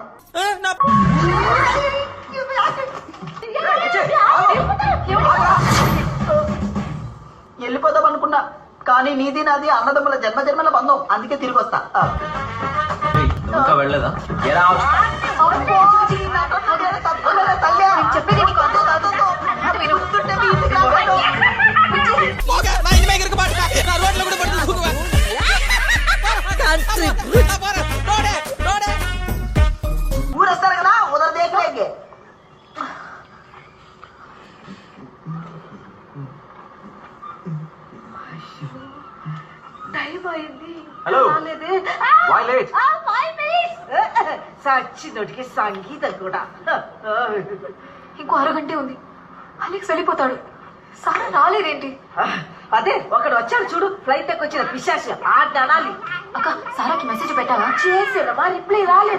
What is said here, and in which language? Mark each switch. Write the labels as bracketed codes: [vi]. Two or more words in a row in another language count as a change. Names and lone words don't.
[te] వెళ్ళిపోదాం అనుకున్నా, కానీ నీది నాది అన్నదమ్ముల జన్మజన్మల బంధం. అందుకే తిరిగి వస్తా. ఇంకా వెళ్ళలేదా? చెప్పేది నీకు అర్థం కాదు. మీరు వస్తుంటే మీ ఇంటికి రావడం. [ta] நான் இனிமே இருக்க மாட்டேன். நான் ரோட்ல கூட படுத்து தூங்குவேன். [te] ఊరేస్తారు కదా, [hi] उधर देख लेंगे. [te] టైం అయింది. హలో. [en] Why late? [te] సచ్చినోటికి సంగీతం కూడా. ఇంకో అరగంటే ఉంది. అలెక్స్ వెళ్ళిపోతాడు. సారా రాలేదేంటి? అదే ఒకడు వచ్చాడు చూడు, ఫ్లైట్ ఎక్కి వచ్చిన పిశాచి. ఆ అనాలి. అక్క సారాకి మెసేజ్ పెట్టావా? చేసాడు, మా రిప్లై రాలేదు.